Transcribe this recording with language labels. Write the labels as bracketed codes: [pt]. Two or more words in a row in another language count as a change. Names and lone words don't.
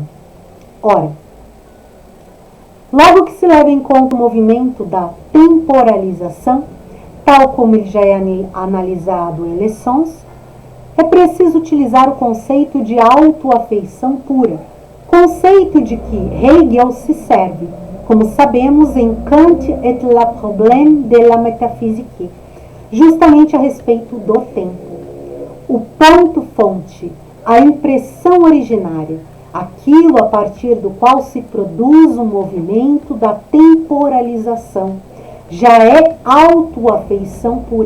[pt] Ora, logo que se leva em conta o movimento da temporalização, tal como ele já é analisado em Le Sens, é preciso utilizar o conceito de autoafeição pura, conceito de que Hegel se serve, como sabemos em Kant et le problème de la métaphysique, justamente a respeito do tempo. O ponto-fonte, a impressão originária, aquilo a partir do qual se produz o movimento da temporalização, já é autoafeição pura.